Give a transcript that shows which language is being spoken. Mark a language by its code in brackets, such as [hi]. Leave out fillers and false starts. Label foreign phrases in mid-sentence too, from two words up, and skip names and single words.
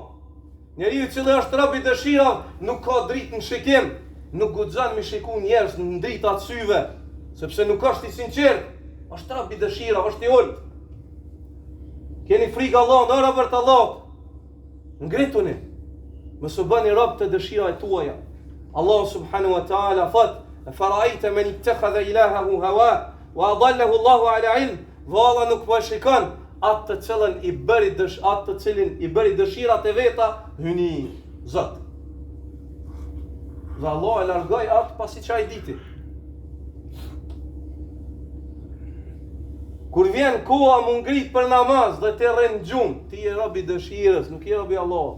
[sq] Njeriu i cili është rob i dëshirave nuk ka dritë në shikim, nuk guxon me shiku njerëz në dritë të syve, sepse nuk është i sinqert, është rob i dëshirave, është i ult. Keni frikë Allah, në robër të Allah. Ngrituni, mos u bëni rob të dëshirave tuaja. [ar] الله سبحانه وتعالى thot: "أفرأيت من اتخذ إلهه هواه وأضله الله على علم." [sq] Valla nuk po shikon atë të cilin i bëri dëshirat e veta hyni Zot. Dhe Allah e largoi atë pasi çaj diti. Kur vjen koha më ngrit për namaz dhe ti rrin gjumë, ti je rob i dëshirës, nuk je rob i Allahut.